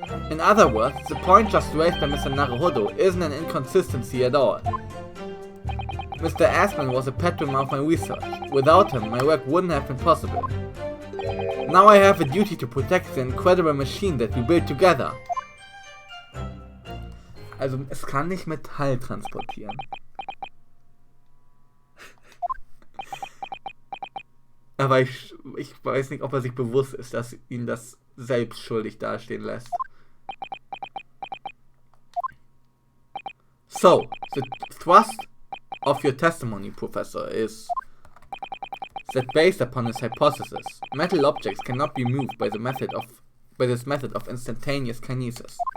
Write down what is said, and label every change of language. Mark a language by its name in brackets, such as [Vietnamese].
[English] In other words, the point just raised by Mr. Naruhodo isn't an inconsistency at all. Mr. Assman was a patron of my research. Without him, my work wouldn't have been possible. Now I have a duty to protect the incredible machine that we built together. [German] Also, es kann nicht Metall transportieren. Aber ich weiß nicht, ob sich bewusst ist, dass ihn das selbst schuldig dastehen lässt. [English] So, the thrust of your testimony, Professor, is that based upon his hypothesis, metal objects cannot be moved by this method of instantaneous kinesis.